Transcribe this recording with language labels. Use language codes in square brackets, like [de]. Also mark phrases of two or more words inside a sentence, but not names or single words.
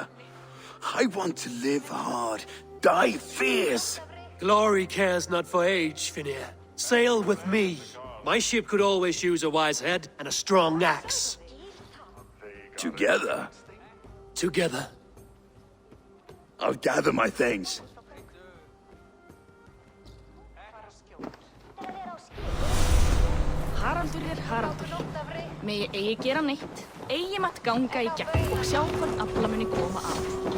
[en] I want to live hard, die fierce. Glory cares not for age, Finnear. Sail with me. My ship could always use a wise head and a strong axe. Together, Together. I'll gather my things. [is] Haraldur Haraldur. Megi eigi gera neitt, eigi matt ganga í gegn og sjá hvort afla muni koma að.